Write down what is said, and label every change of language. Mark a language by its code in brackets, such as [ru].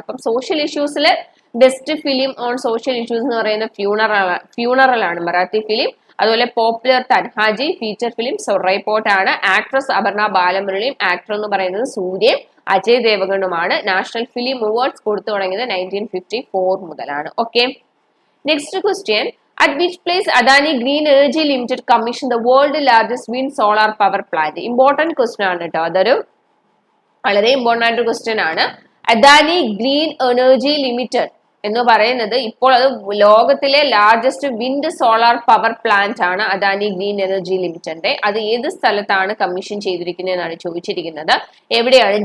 [ml] അപ്പം social ഇഷ്യൂസിലെ best film on social issues എന്ന് പറയുന്ന ഫ്യൂണറൽ ആണ് മറാത്തി ഫിലിം. അതുപോലെ popular Tanhaji, feature film സൊറൈ pot ആണ്. ആക്ട്രസ് അപർണ ബാലമുരളിയും ആക്ടർ എന്ന് പറയുന്നത് സൂര്യയും അജയ് ദേവഗണുമാണ്. നാഷണൽ ഫിലിം അവാർഡ്സ് കൊടുത്തു തുടങ്ങിയത് 1954 മുതലാണ്. Okay, next question. [en] At which place Adani Green Energy Limited commissioned the world's largest wind solar power plant? Important question [ml] ആണ് കേട്ടോ. അതൊരു വളരെ ഇമ്പോർട്ടൻ്റ് ആയിട്ട് ക്വസ്റ്റ്യൻ ആണ്. അദാനി ഗ്രീൻ എനർജി ലിമിറ്റഡ് എന്ന് പറയുന്നത് ഇപ്പോൾ അത് ലോകത്തിലെ largest wind solar power plant ആണ് അദാനി ഗ്രീൻ എനർജി ലിമിറ്റഡിന്റെ. അത് ഏത് സ്ഥലത്താണ് കമ്മീഷൻ ചെയ്തിരിക്കുന്നത് എന്നാണ് ചോദിച്ചിരിക്കുന്നത്. എവിടെയാണ്?